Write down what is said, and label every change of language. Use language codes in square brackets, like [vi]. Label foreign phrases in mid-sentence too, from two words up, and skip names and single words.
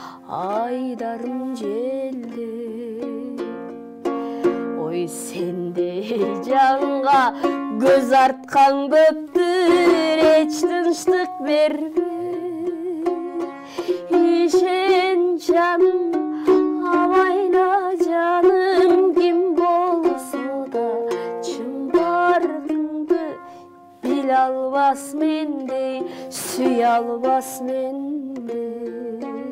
[kk] айдарым желде. Ой сендей жанға көз артқан көптір, [ky] эч тынчтык бербе. Ишен жаным, абайла жаным, ким болсо да чын бардыңды биле албас мендей, сүйе албас мендей.